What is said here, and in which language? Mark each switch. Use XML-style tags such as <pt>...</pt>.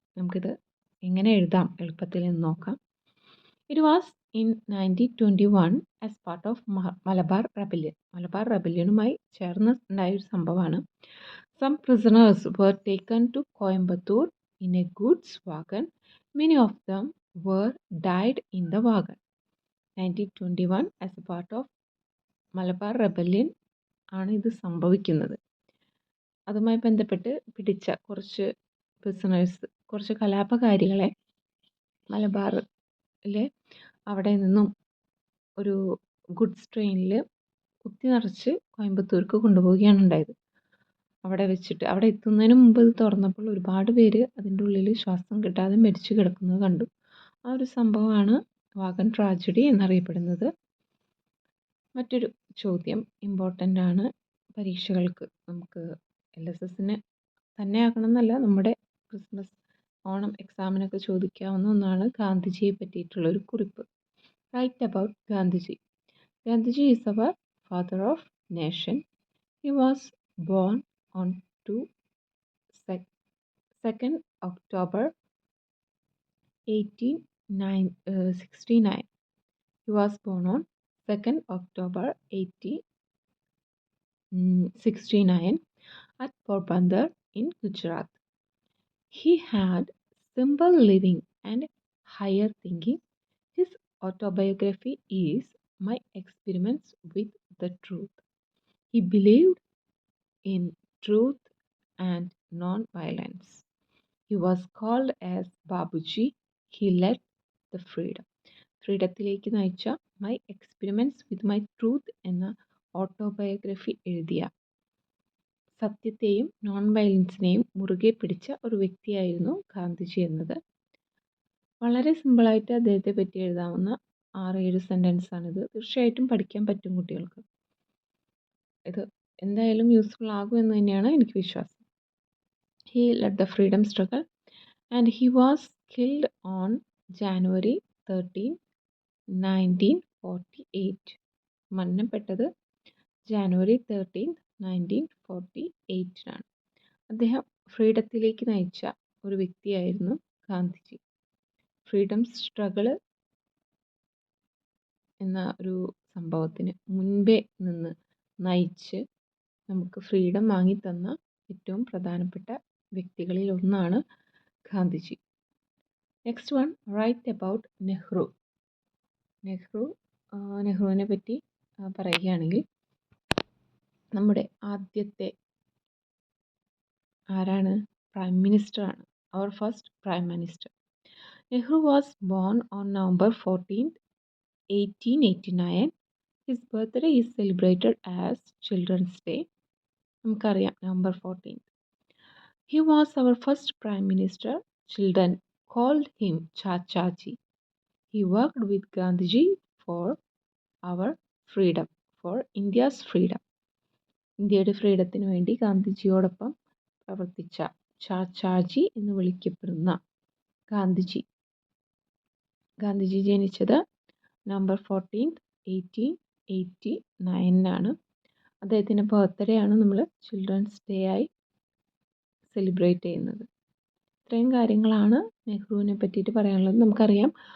<ml>നമുക്കിത് എങ്ങനെ എഴുതാം എളുപ്പത്തിൽ എന്ന് നോക്കാം.</ml> <en>It was in 1921 as part of Malabar rebellion.</en> <ml>Malabar റെബല്യനുമായി ചേർന്ന് ഉണ്ടായ ഒരു സംഭവമാണ്.</ml> <en>Some prisoners were taken to Coimbatore in a goods wagon. Many of them were died in the wagon. 1921 as a part of Malabar rebellion</en> <ml>ആണ് ഇത് സംഭവിക്കുന്നത്. അതുമായി ബന്ധപ്പെട്ട് പിടിച്ച കുറച്ച് പ്രിസണേഴ്സ്, കുറച്ച് കലാപകാരികളെ മലബാറിലെ അവിടെ നിന്നും ഒരു ഗുഡ്സ് ട്രെയിനിൽ കുത്തി നിറച്ച് കോയമ്പത്തൂർക്ക് കൊണ്ടുപോവുകയാണ് ഉണ്ടായത്. അവിടെ വെച്ചിട്ട് അവിടെ എത്തുന്നതിന് മുമ്പ് ഇത് തുറന്നപ്പോൾ ഒരുപാട് പേര് അതിൻ്റെ ഉള്ളിൽ ശ്വാസം കിട്ടാതെ മരിച്ചു കിടക്കുന്നത് കണ്ടു. ആ ഒരു സംഭവമാണ് വാഗൺ ട്രാജഡി എന്നറിയപ്പെടുന്നത്. മറ്റൊരു ചോദ്യം ഇമ്പോർട്ടൻ്റ് ആണ് പരീക്ഷകൾക്ക്. നമുക്ക് LSSന് തന്നെ ആകണമെന്നല്ല, നമ്മുടെ ക്രിസ്മസ് ഓണം എക്സാമിനൊക്കെ ചോദിക്കാവുന്ന ഒന്നാണ് ഗാന്ധിജിയെ പറ്റിയിട്ടുള്ളൊരു കുറിപ്പ്.</ml> <en>Write about Gandhiji. Gandhiji is our father of nation. He was born on 2nd October 1869. He was born on 2nd October 1869 at Porbandar in Gujarat. He had simple living and higher thinking. His autobiography is My Experiments with the Truth. He believed in truth and non-violence. He was called as Babuji. He led the freedom.</en> <ml>ഫ്രീഡത്തിലേക്ക് നയിച്ച my experiments with my truth എന്ന autobiography എഴുതിയ, സത്യത്തെയും non വയലൻസിനെയും മുറുകെ പിടിച്ച ഒരു വ്യക്തിയായിരുന്നു ഗാന്ധിജി എന്നത്. വളരെ സിമ്പിളായിട്ട് അദ്ദേഹത്തെ പറ്റി എഴുതാവുന്ന 6-7 സെൻറ്റൻസാണിത്. തീർച്ചയായിട്ടും പഠിക്കാൻ പറ്റും കുട്ടികൾക്ക്. ഇത് എന്തായാലും യൂസ്ഫുൾ ആകും എന്ന് തന്നെയാണ് എനിക്ക് വിശ്വാസം.</ml> <en>He led the freedom struggle and he was killed on January 13, 1948.</en> <ml>മരണപ്പെട്ടത് ജാനുവരി 13, 1948 അദ്ദേഹം ഫ്രീഡത്തിലേക്ക് നയിച്ച ഒരു വ്യക്തിയായിരുന്നു ഗാന്ധിജി. ഫ്രീഡം സ്ട്രഗിൾ എന്ന ഒരു സംഭവത്തിന് മുൻപേ നിന്ന് നയിച്ച് നമുക്ക് ഫ്രീഡം വാങ്ങിത്തന്ന ഏറ്റവും പ്രധാനപ്പെട്ട വ്യക്തികളിൽ ഒന്നാണ് Gandhiji.</ml> <en>Next one, write about Nehru.</en> <ml>നെഹ്റുവിനെ പറ്റി പറയുകയാണെങ്കിൽ നമ്മുടെ ആദ്യത്തെ ആരാണ്? പ്രൈം മിനിസ്റ്റർ ആണ്.</ml> <en>Our first prime minister. Nehru was born on November 14th, 1889. His birthday is celebrated as children's day.</en> <ml>നമുക്കറിയാം</ml> <en>November 14th. He was our first prime minister. Children called him Chachaji. He worked with Gandhiji for our freedom, for India's freedom.</en> <ml>ഇന്ത്യയുടെ ഫ്രീഡത്തിന് വേണ്ടി ഗാന്ധിജിയോടൊപ്പം പ്രവർത്തിച്ച ചാച്ചാജി എന്ന് വിളിക്കപ്പെടുന്ന ഗാന്ധിജി ജനിച്ചത് November 14th, 1889 അദ്ദേഹത്തിൻ്റെ birthday ആണ് നമ്മൾ ചിൽഡ്രൻസ് ഡേ ആയി സെലിബ്രേറ്റ് ചെയ്യുന്നത്. ഇത്രയും കാര്യങ്ങളാണ് നെഹ്റുവിനെ പറ്റിയിട്ട് പറയാനുള്ളത്. നമുക്കറിയാം</ml>